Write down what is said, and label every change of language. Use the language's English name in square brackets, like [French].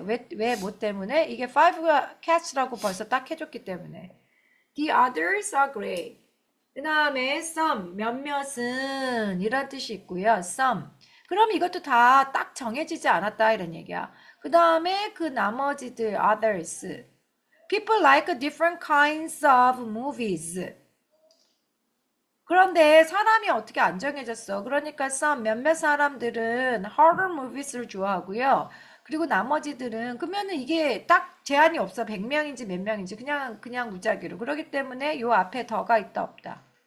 [Korean] 왜 뭐 때문에? 이게 five가 cats라고 벌써 딱 해줬기 때문에. [English] The others are gray. [Korean] 그 다음에 some, 몇몇은 이런 뜻이 있고요. some. 그럼 이것도 다 딱 정해지지 않았다 이런 얘기야. 그 다음에 그 나머지들 others. [English] People like different kinds of movies. [Korean] 그런데 사람이 어떻게 안 정해졌어. 그러니까 some 몇몇 사람들은 horror movies를 좋아하고요. 그리고 나머지들은 그러면은 이게 딱 제한이 없어. 100명인지 몇 명인지 그냥 무작위로. 그렇기 때문에 요 앞에 더가 있다 없다.